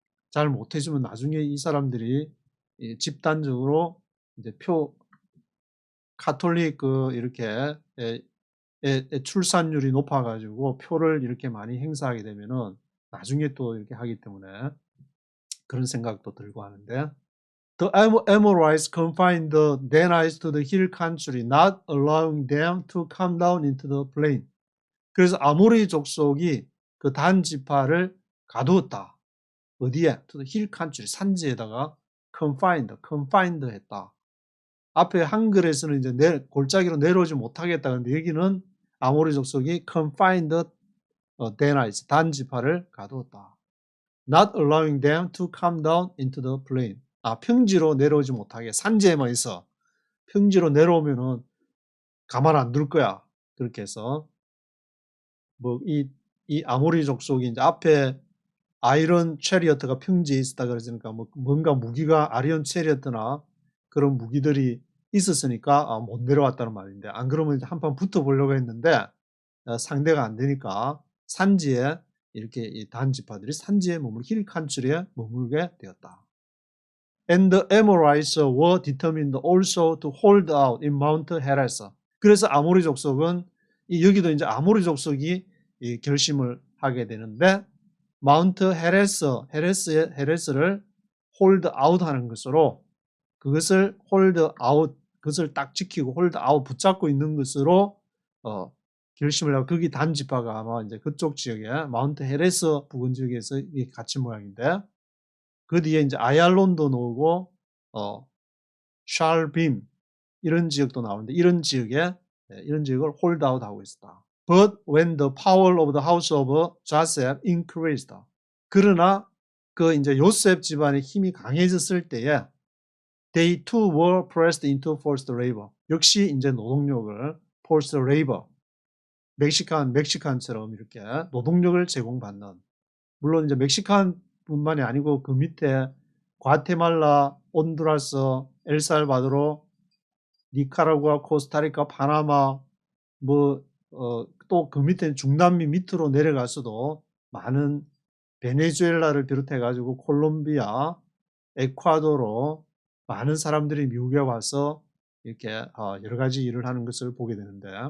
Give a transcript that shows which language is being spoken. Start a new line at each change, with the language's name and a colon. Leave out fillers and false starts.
Korean: 잘 못해주면 나중에 이 사람들이 집단적으로 이제 카톨릭 이렇게 출산율이 높아가지고 표를 이렇게 많이 행사하게 되면은 나중에 또 이렇게 하기 때문에 그런 생각도 들고 하는데
English: The Amorites confined the Danites to the hill country, not allowing them to come down into the plain.
Korean: 그래서 아모리 족속이 그 단 지파를 가두었다. 어디에?
English: To the hill country,
Korean: 산지에다가
English: confined 했다.
Korean: 앞에 한글에서는 이제 골짜기로 내려오지 못하겠다. 근데 여기는 아모리 족속이
English: confined Danites,
Korean: 단 지파를 가두었다.
English: Not allowing them to come down into the plain.
Korean: 평지로 내려오지 못하게 산지에만 있어. 평지로 내려오면은 가만 안 둘 거야. 그렇게 해서 뭐 이 아모리 족속이 이제 앞에 아이런 체리어트가 평지에 있었다 그랬으니까 뭐 뭔가 무기가 아이런 체리어트나 그런 무기들이 있었으니까 못 내려왔다는 말인데 안 그러면 이제 한판 붙어 보려고 했는데 상대가 안 되니까 산지에 이렇게 이 단지파들이 산지에 힐 칸츄리에 머물게 되었다.
English: And the Amorites were determined also to hold out in Mount Heres.
Korean: 그래서 아모리 족속은 여기도 이제 아모리 족속이 결심을 하게 되는데 마운트 헤레스를 홀드 아웃하는 것으로 그것을 홀드 아웃 그것을 딱 지키고 홀드 아웃 붙잡고 있는 것으로 결심을 하고 거기 단지파가 아마 이제 그쪽 지역에 마운트 헤레스 부근 지역에서 같이 모양인데 그 뒤에 이제 아얄론도 나오고 샬빔 이런 지역도 나오는데 이런 지역을 홀드 아웃하고 있었다.
English: But when the power of the house of Joseph increased.
Korean: 그러나 그 이제 요셉 집안의 힘이 강해졌을 때에
English: they too were pressed into forced labor.
Korean: 역시 이제 노동력을 forced labor. 멕시칸처럼 이렇게 노동력을 제공받는. 물론 이제 멕시칸뿐만이 아니고 그 밑에 과테말라, 온두라스, 엘살바도르, 니카라구아, 코스타리카, 파나마 또 그 밑에 중남미 밑으로 내려가서도 많은 베네수엘라를 비롯해 가지고 콜롬비아, 에콰도르 많은 사람들이 미국에 와서 이렇게 여러 가지 일을 하는 것을 보게 되는데